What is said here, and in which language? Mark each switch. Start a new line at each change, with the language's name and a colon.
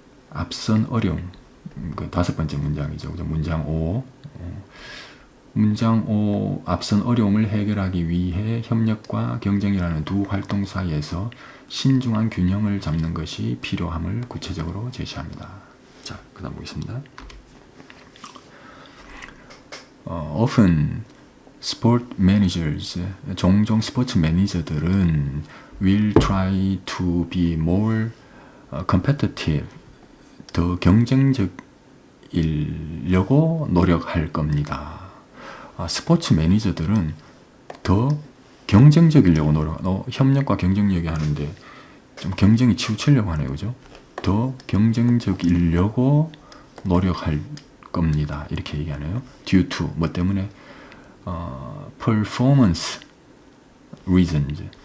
Korean: 앞선 어려움. 그 5번째 문장이죠. 문장 5. 문장 5. 앞선 어려움을 해결하기 위해 협력과 경쟁이라는 두 활동 사이에서 신중한 균형을 잡는 것이 필요함을 구체적으로 제시합니다. 자, 그 다음 보겠습니다.
English: Often sport managers,
Korean: 종종 스포츠 매니저들은
English: will try to be more competitive,
Korean: 더 경쟁적이려고 노력할 겁니다. 스포츠 매니저들은 더 경쟁적이려고 협력과 경쟁력이 하는데 좀 경쟁이 치우치려고 하네요. 그죠? 더 경쟁적이려고 노력할 겁니다. 이렇게 얘기하네요. due to, 뭐 때문에?
English: performance reasons.